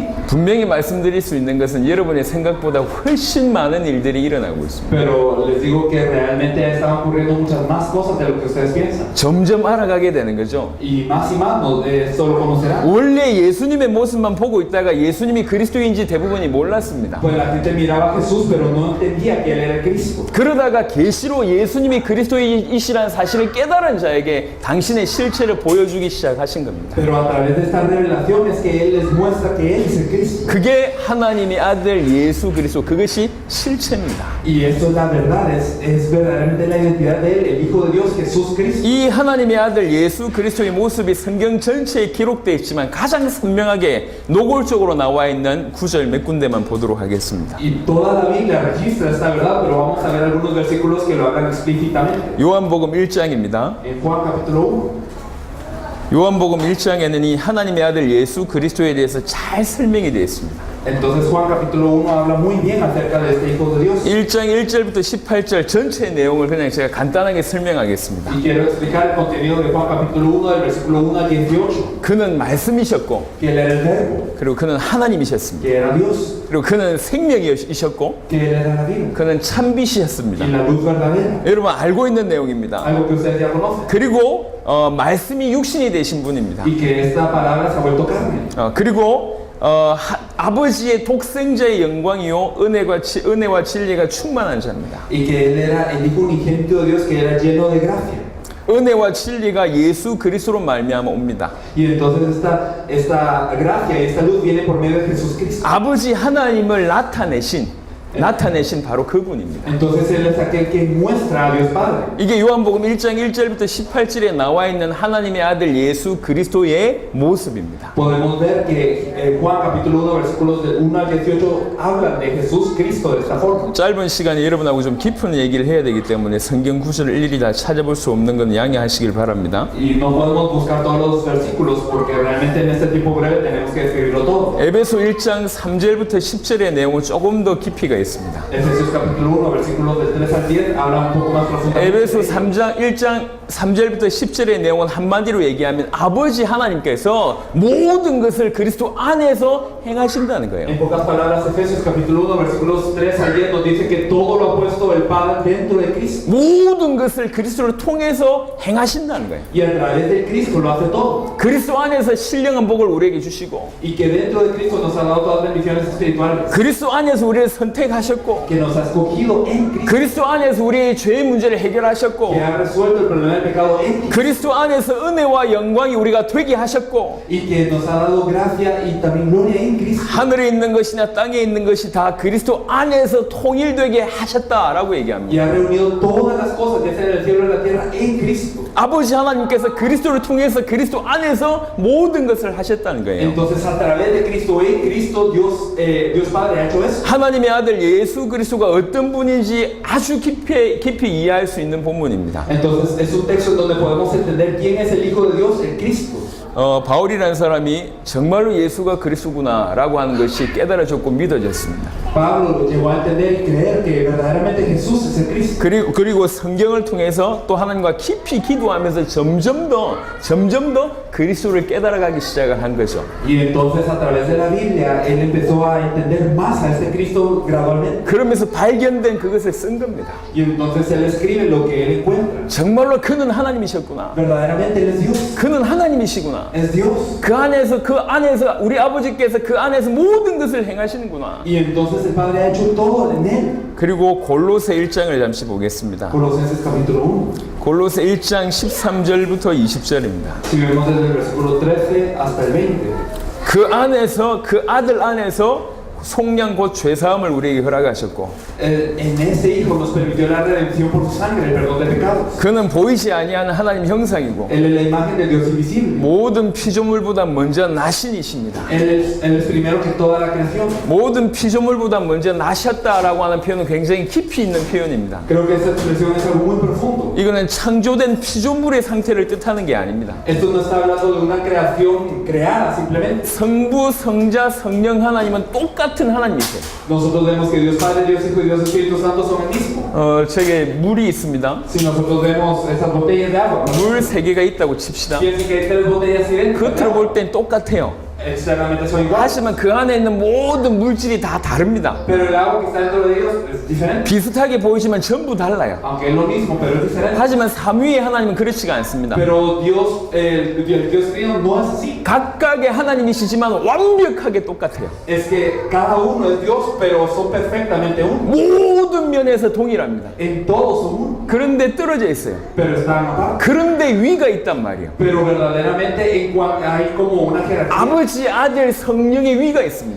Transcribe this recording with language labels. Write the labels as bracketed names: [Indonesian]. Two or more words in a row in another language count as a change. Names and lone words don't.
[Korean] 분명히 말씀드릴 수 있는 것은 여러분의 생각보다 훨씬 많은 일들이 일어나고 있습니다. [Spanish] Pero les digo que realmente están ocurriendo muchas más cosas de lo que ustedes piensan. [Korean] 점점 알아가게 되는 거죠. [Spanish] Y más esto lo conocerán. [Korean] 원래 예수님의 모습만 보고 있다가 예수님이 그리스도인지 대부분이 몰랐습니다. [Spanish] Pues la gente miraba a Jesús, pero no entendía que él era Cristo. [Korean] 그러다가 계시로 예수님이 그리스도이시라는 사실을 깨달은 자에게 당신의 실체를 보여주기 시작하신 겁니다. [Spanish] Pero a través de esta revelación es que él les muestra que él es el Cristo. [Korean] 그게 하나님의 아들 예수 그리스도, 그것이 실체입니다. [Spanish] Y esto es la verdad, es verdaderamente la identidad de él, el Hijo de Dios, Jesús Cristo. [Korean] 이 하나님의 아들 예수 그리스도의 모습이 성경 전체에 기록되어 있지만 가장 선명하게 노골적으로 나와 있는 구절 몇 군데만 보도록 하겠습니다. [Spanish] Y toda la Biblia registra esta verdad, pero vamos a ver algunos versículos que lo hagan explícitamente. [Korean] 요한복음 1장입니다. [Spanish] En Juan capítulo 1. [Korean] 요한복음 1장에는 이 하나님의 아들 예수 그리스도에 대해서 잘 설명이 되어 있습니다. [Spanish] Entonces Juan capítulo 1 habla muy bien acerca de este Hijo de Dios. [Korean] 1장 1절부터 18절 전체 내용을 그냥 제가 간단하게 설명하겠습니다. [Spanish] Y quiero explicar el contenido de Juan capítulo 1 del versículo 1 al 18. [Korean] 그는 말씀이셨고 [Spanish] Que él era el verbo, [Korean] 그리고 그는 하나님이셨습니다. [Spanish] que era Dios, [Korean] 그리고 그는 생명이셨고 [Spanish] que él era la vida [Korean] 그는 참빛이셨습니다. [Spanish] y la luz verdadera. [Korean] 여러분 알고 있는 내용입니다. [Spanish] Algo que ustedes ya conocen. [Korean] 그리고 말씀이 육신이 되신 분입니다. [Spanish] Y que esta palabra se ha vuelto carne. [Korean] 그리고 아버지의 독생자의 영광이요 은혜와 진리가 충만한 자입니다. [Spanish] Y que él era el Hijo unigénito de Dios, que era lleno de gracia. [Korean] 은혜와 진리가 예수 그리스도로 말미암아 옵니다. [Spanish] Y entonces esta gracia, esta luz viene por medio de Jesús Cristo. [Korean] 아버지 하나님을 나타내신 바로 그분입니다. [Spanish] Entonces él es aquel que muestra a Dios Padre. [Korean] 이게 요한복음 1장 1절부터 18절에 나와 있는 하나님의 아들 예수 그리스도의 모습입니다. [Spanish] Podemos ver que Juan capítulo 1 versículos del 1 al 18 hablan de Jesús Cristo de esta forma. [Korean] 짧은 시간에 여러분하고 좀 깊은 얘기를 해야 되기 때문에 성경 구절을 일일이 다 찾아볼 수 없는 건 양해하시길 바랍니다. [Spanish] Y no podemos buscar todos los versículos porque realmente en este tiempo breve tenemos que describirlo todo. [Korean] 에베소 1장 3절부터 10절의 내용은 조금 더 깊이가 있습니다. [Spanish] Efesios capítulo 1 versículos del 3 al 10 habla un poco más profundamente. [Korean] 에베소 1장 3절부터 10절의 내용은 한마디로 얘기하면 아버지 하나님께서 모든 것을 그리스도 안에서 행하신다는 거예요. [Spanish] En pocas palabras, Efesios capítulo 1 versículos 3 al 10 nos dice que todo lo ha puesto el Padre dentro de Cristo. [Korean] 모든 것을 그리스도를 통해서 행하신다는 거예요. [Spanish] Y a través de Cristo lo hace todo. [Korean] 그리스도 안에서 신령한 복을 우리에게 주시고 [Spanish] Y que dentro de Cristo nos ha dado todas las bendiciones espirituales. [Korean] 그리스도 안에서 우리를 선택하셨고 [Spanish] Que nos ha escogido en Cristo. [Korean] 그리스도 안에서 우리의 죄의 문제를 해결하셨고 [Spanish] Que ha resuelto el problema del pecado en Cristo. [Korean] 그리스도 안에서 은혜와 영광이 우리가 되게 하셨고 [Spanish] Y que nos ha dado gracia y también gloria en Cristo. [Korean] 하늘에 있는 것이나 땅에 있는 것이 다 그리스도 안에서 통일되게 하셨다라고 얘기합니다. [Spanish] Y ha reunido todas las cosas, ya sea en el cielo y en la tierra, en Cristo. [Korean] 아버지 하나님께서 그리스도를 통해서 그리스도 안에서 모든 것을 하셨다는 거예요. [Spanish] Entonces a través de Cristo, en Cristo, Dios Padre ha hecho eso. [Korean] 하나님의 아들 예수 그리스도가 어떤 분인지 아주 깊이 이해할 수 있는 본문입니다. [Spanish] Entonces es un texto en donde podemos entender quién es el Hijo de Dios, el Cristo. [Korean] 바울이라는 사람이 정말로 예수가 그리스도구나라고 하는 것이 깨달아졌고 믿어졌습니다. [Spanish] Pablo llegó a entender y creer que verdaderamente Jesús es el Cristo. [Korean] 그리고 성경을 통해서 또 하나님과 깊이 기도하면서 점점 더 그리스도를 깨달아가기 시작을 한 거죠. [Spanish] Y entonces a través de la Biblia él empezó a entender más a este Cristo gradualmente. [Korean] 그러면서 발견된 그것을 쓴 겁니다. [Spanish] Y entonces él escribe lo que él encuentra. [Korean] 정말로 그는 하나님이셨구나. [Spanish] Verdaderamente él es Dios. [Korean] 그는 하나님이시구나. [Spanish] Es Dios. [Korean] 그 안에서 우리 아버지께서 그 안에서 모든 것을 행하시는구나. [Spanish] Y entonces el Padre ha hecho todo en él. [Korean] 그리고 골로새 1장을 잠시 보겠습니다. [Spanish] Colosenses capítulo 1. [Korean] 골로새 1장 13절부터 20절입니다. [Spanish] Si vemos desde el versículo 13 hasta el 20. [Korean] 그 안에서 그 아들 안에서 속량 곧 죄사함을 우리에게 허락하셨고 [Spanish] En ese Hijo nos permitió la redención por su sangre, el perdón de pecados. [Korean] 그는 보이지 아니하는 하나님 형상이고 [Spanish] Él es la imagen del Dios invisible. [Korean] 모든 피조물보다 먼저 나신이십니다. [Spanish] Él es primero que toda la creación. [Korean] 모든 피조물보다 먼저 나셨다라고 하는 표현은 굉장히 깊이 있는 표현입니다. [Spanish] Creo que esta expresión es algo muy profundo. [Korean] 이거는 창조된 피조물의 상태를 뜻하는 게 아닙니다. [Spanish] Esto no está hablando de una creación creada simplemente. [Korean] 성부, 성자, 성령 하나님은 똑같은 하나님이세요. [Spanish] Nosotros vemos que Dios Padre, Dios Hijo y Dios Espíritu Santo son el mismo. [Korean] 저게 물이 있습니다. [Spanish] Si nosotros vemos esas botellas de agua, [Korean] 물 3개가 있다고 칩시다. [Spanish] piensen que hay 3 botellas así dentro. [Korean] 겉으로 볼 땐 똑같아요. [Spanish] Externamente son iguales. [Korean] 하지만 그 안에 있는 모든 물질이 다 다릅니다. [Spanish] Pero el agua que está dentro de ellos es diferente. [Korean] 비슷하게 보이지만 전부 달라요. [Spanish] Aunque es lo mismo, pero es diferente. [Korean] 하지만 삼위의 하나님은 그렇지가 않습니다. [Spanish] Pero Dios, el Dios Trino no es así. [Korean] 각각의 하나님이시지만 완벽하게 똑같아요. [Spanish] Es que cada uno es Dios, pero son perfectamente uno. [Korean] 모든 면에서 동일합니다. [Spanish] En todos son uno. [Korean] 그런데 떨어져 있어요. [Spanish] Pero están aparte. [Korean] 그런데 위가 있단 말이에요. [Spanish] Pero verdaderamente hay como una jerarquía. [Korean] 아버지, 아들, 성령의 위가 있습니다.